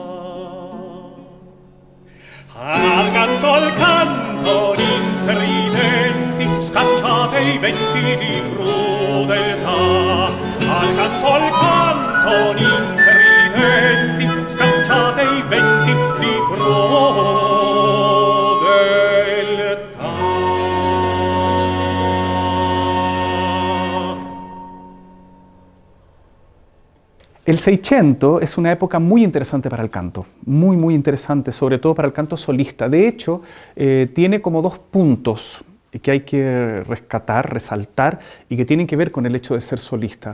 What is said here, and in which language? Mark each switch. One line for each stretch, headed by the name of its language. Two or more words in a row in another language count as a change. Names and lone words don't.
Italian: Al canto d'inferidenti, scacciate i venti di crudeltà. Al canto d'inferidenti, scacciate i venti di crudeltà.
Spanish: El Seicento es una época muy interesante para el canto, muy interesante, sobre todo para el canto solista. De hecho, tiene como dos puntos que hay que rescatar, resaltar y que tienen que ver con el hecho de ser solista.